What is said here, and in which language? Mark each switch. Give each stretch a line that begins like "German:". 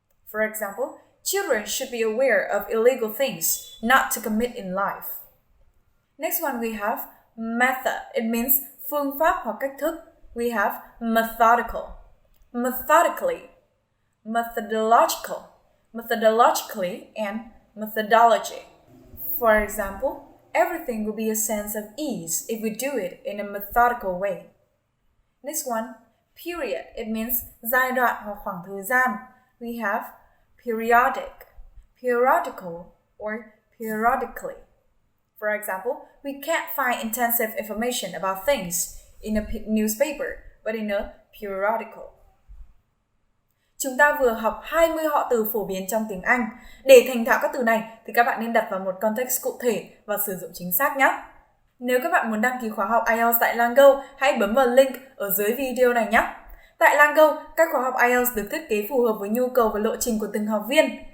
English: For example, children should be aware of illegal things not to commit in life. Next one we have method. It means
Vietnamese: phương pháp hoặc cách thức.
English: We have methodical, methodically, methodological, methodologically, and methodology. For example, everything will be a sense of ease if we do it in a methodical way. Next one, period. It means
Vietnamese: giai đoạn hoặc khoảng thời gian.
English: We have periodic, periodical, or periodically. For example, we can't find intensive information about things in a newspaper, but in a periodical.
Vietnamese: Chúng ta vừa học 20 họ từ phổ biến trong tiếng Anh. Để thành thạo các từ này thì các bạn nên đặt vào một context cụ thể và sử dụng chính xác nhé. Nếu các bạn muốn đăng ký khóa học IELTS tại LangGo, hãy bấm vào link ở dưới video này nhé. Tại LangGo, các khóa học IELTS được thiết kế phù hợp với nhu cầu và lộ trình của từng học viên.